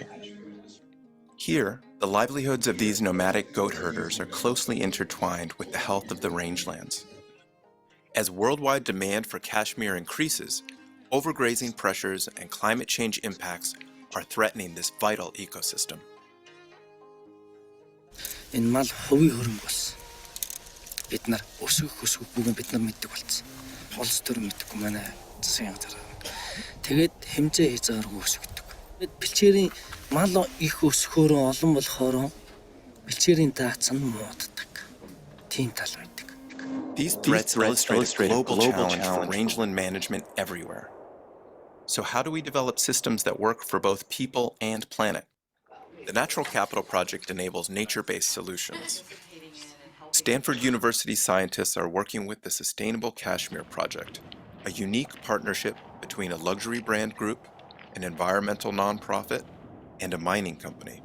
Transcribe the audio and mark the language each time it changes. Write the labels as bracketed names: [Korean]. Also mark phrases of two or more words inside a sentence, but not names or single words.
[English] Here, the livelihoods of these nomadic goat herders are closely intertwined with the health of the rangelands. As worldwide demand for cashmere increases, overgrazing pressures and climate change impacts are threatening this vital ecosystem. [Mongolian] Энэ мал хувийн хөрөнгө болсон. Бид нар өсөх бүхэн бид нар мэддэг болсон. Холс төр мэддэггүй манай засгийн газар. Тэгээд хэмжээ хийж байгаагүй өсгдөг. Бэлчээрийн мал их өсөхөөрөө олон болохоор бэлчээрийн даац нь мууддаг. Тийм тал байдаг. [English] These threats illustrate a global challenge for rangeland management everywhere. So how do we develop systems that work for both people and planet? The Natural Capital Project enables nature-based solutions. Stanford University scientists are working with the Sustainable Kashmir Project, a unique partnership between a luxury brand group, an environmental nonprofit, and a mining company.